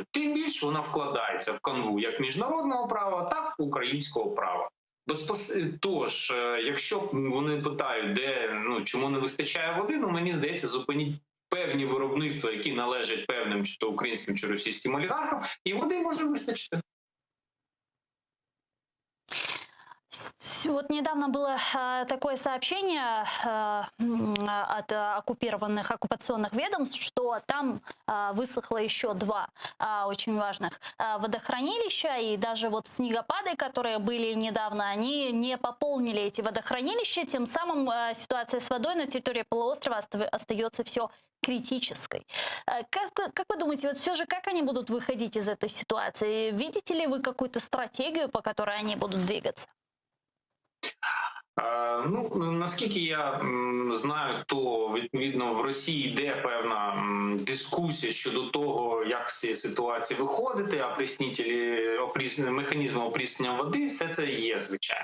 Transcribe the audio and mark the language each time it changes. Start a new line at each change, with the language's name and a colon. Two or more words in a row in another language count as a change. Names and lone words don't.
Ukrainian: Тим більше вона вкладається в канву як міжнародного права, так і українського права. Тож, якщо вони питають, чому не вистачає води, мені здається, зупиніть певні виробництва, які належать певним чи то українським, чи російським олігархам, і води може вистачити.
Russian: Вот недавно было такое сообщение от оккупационных ведомств, что там высохло еще два очень важных водохранилища, и даже вот снегопады, которые были недавно, они не пополнили эти водохранилища, тем самым ситуация с водой на территории полуострова остается все критической. Как вы думаете, вот все же как они будут выходить из этой ситуации? Видите ли вы какую-то стратегию, по которой они будут двигаться?
Ukrainian: Ну, наскільки я знаю, то відповідно в Росії йде певна дискусія щодо того, як з цієї ситуації виходити, механізми опріснення води, все це є, звичайно.